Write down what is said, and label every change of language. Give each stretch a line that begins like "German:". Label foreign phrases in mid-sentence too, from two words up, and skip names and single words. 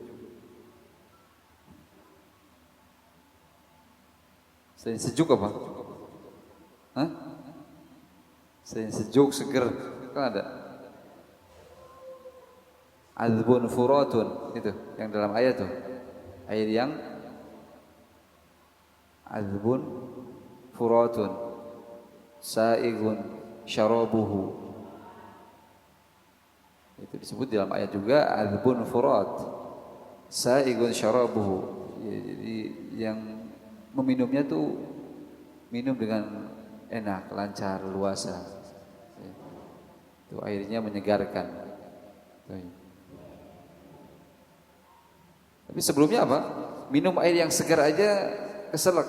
Indonesian: Selain sejuk apa? Hah? Selain sejuk, seger, kan ada.
Arabic: عذب فرات,
Indonesian: itu yang dalam ayat tuh. Air yang
Arabic: عذب فرات سائغ شرابه,
Indonesian: itu disebut dalam ayat juga,
Arabic: عذب فرات سائغ شرابه,
Indonesian: ya, jadi yang meminumnya tuh minum dengan enak, lancar, luasa, ya. Itu airnya menyegarkan. Tapi sebelumnya apa? Minum air yang segar aja keselak.